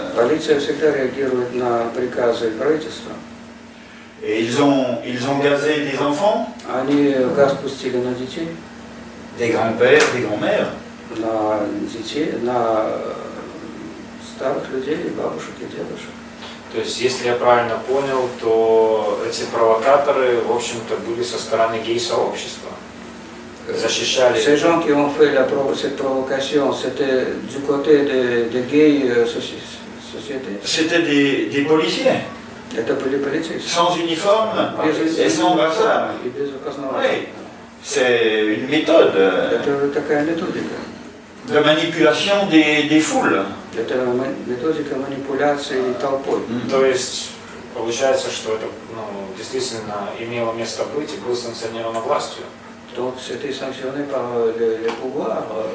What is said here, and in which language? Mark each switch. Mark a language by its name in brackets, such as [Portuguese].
[Russian] Полиция всегда реагирует на приказы правительства. [French] Et ils ont gazé des enfants, [Russian] Они газ пустили на детей, [French] des grands-pères, des grands-mères. [Russian] на детей, на старых людей, бабушек и дедушек. То есть, если я правильно понял, то эти провокаторы, в общем-то, были со стороны гей-сообщества. Защищали... [French] Ces gens qui ont fait cette provocation, c'était du côté des gays sociétés. C'était des policiers, [Russian] Это были полицейские. [French] sans uniforme et sans brassard. [Russian] И без опознавания. [French] Oui, c'est une méthode [Russian] Это такая методика. [French] de manipulation des foules. [Russian] Это методика манипуляции толпой. То есть, получается, что это действительно имело место быть и было санкционировано властью. [French] Donc c'était sanctionné par les pouvoirs.